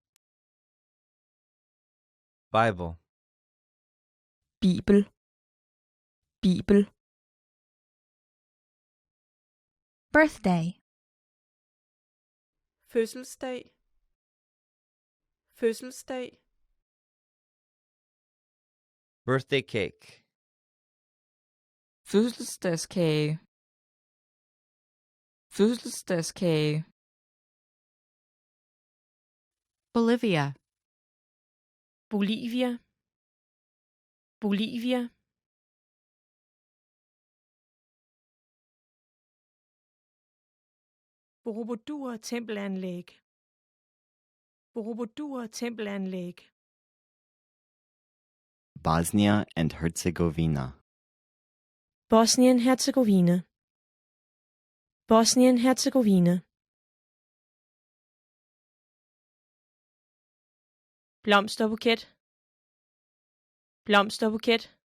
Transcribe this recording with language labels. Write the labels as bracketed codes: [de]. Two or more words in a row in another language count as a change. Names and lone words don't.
[en] Bible. [da] Bibel. Bibel. [en] Birthday. [da] Fødselsdag. Fødselsdag. [en] Birthday cake. [da] Fødselsdagskage. Fødselsdagskage. [en] Bolivia. [da] Bolivia. Bolivia. Borobudur tempelanlæg. Borobudur tempelanlæg. [en] Bosnia and Herzegovina. [da] Bosnien-Herzegovina. Bosnien-Herzegovina. Blomsterbuket. Blomsterbuket.